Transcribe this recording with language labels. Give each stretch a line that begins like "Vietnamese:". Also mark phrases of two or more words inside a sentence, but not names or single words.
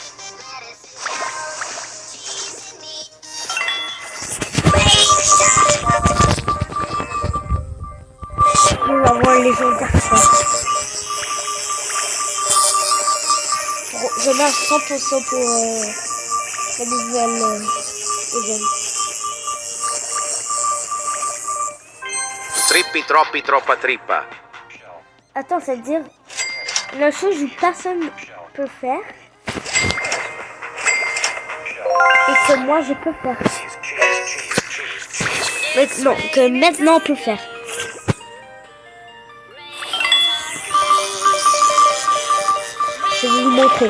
French: Je vais avoir les légendaire. Je mets à 100% pour la nouvelle event. Trippi troppi troppa trippa. Attends, c'est-à-dire la chose où personne peut faire et que moi je peux faire. Mais non, que maintenant on peut faire. Je vais vous montrer.